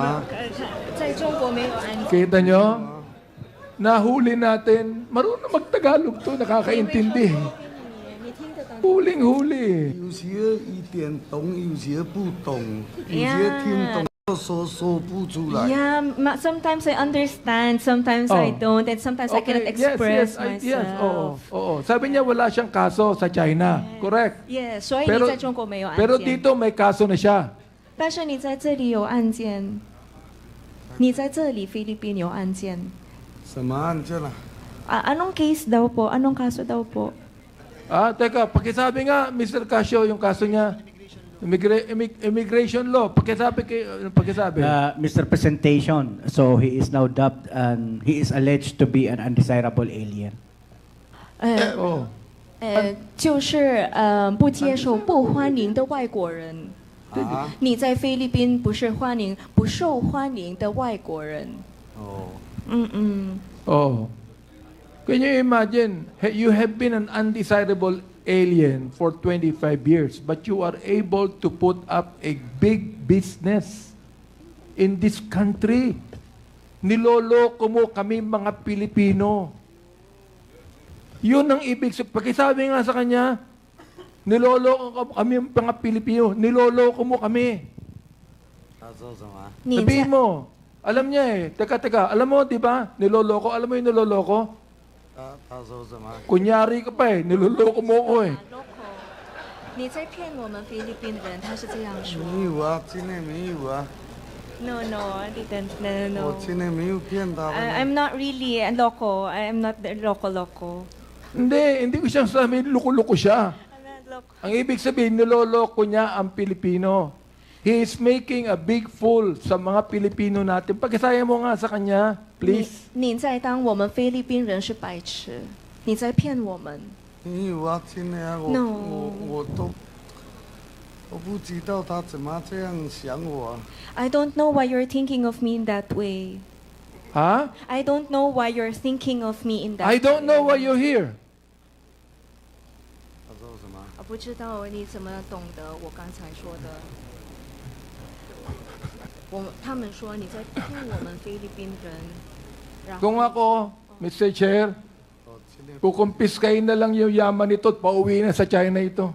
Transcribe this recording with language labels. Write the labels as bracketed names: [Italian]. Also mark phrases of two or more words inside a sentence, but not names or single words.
[Chinese] 在中国没有案件。 [Filipino] Kita nyo? Nahuli natin. Marunong mag-Tagalog to, nakakaintindi. Huling-huli. [Chinese] 有些一点懂，有些不懂，有些听懂说不出来。 [English] Yeah, sometimes I understand, sometimes I don't, and sometimes I cannot express myself. [Filipino] Oo. Sabi niya wala siyang kaso sa China. [English] Correct. [Chinese] Yeah, 所以你在中国没有案件。 [Filipino] Pero dito may kaso na siya. [Chinese] 但是你在这里有案件，你在这里菲律宾有案件。什么案件啊？ [Filipino] Anong case daw po? Anong kaso daw po? Teka, pakisabi nga, Mr. Casio, yung kaso niya. [English] Immigration law. Pakisabi. Misrepresentation. So he is now dubbed and he is alleged to be an undesirable alien. [Chinese] 就是不接受、不欢迎的外国人。你在菲律宾不是欢迎、不受欢迎的外国人。 [English] Oh. Can you imagine? You have been an undesirable alien for 25 years, but you are able to put up a big business in this country. [Filipino] Niloloko mo kami mga Pilipino. Yun ang ibig sabihin. Pakisabi nga sa kanya, niloloko kami mga Pilipino. Niloloko mo kami. Sabihin mo, alam niya eh. Teka, alam mo, di ba? Niloloko. Alam mo yung niloloko? Kunyari ka pa eh. Niloloko mo ko eh. [Chinese] 你在骗我们菲律宾人，他是这样说。没有啊，真的没有啊。 [English] No, I didn't. No. [Chinese] 我真的没有骗他们。 [English] I'm not really a loco. I'm not the loco. [Filipino] Hindi ko siya sabihin, loko-loko siya. Ang ibig sabihin, niloloko niya ang Pilipino. [English] He is making a big fool [Filipino] sa mga Pilipino natin. Pagkasaya mo nga sa kanya, please. [Chinese] 你在当我们菲律宾人是白痴，你在骗我们。没有啊，真的啊，我不知道他怎么这样想我啊。 [English] I don't know why you're thinking of me in that way. 哈 I don't know why you're thinking of me in that way. I don't know why you're here. [Chinese] 我不知道你怎么懂得我刚才说的。他们说你在骗我们菲律宾人。 [Filipino] Kung ako, Mr. Chair, kukumpiskain na lang yung yaman nito at pauwi na sa China ito.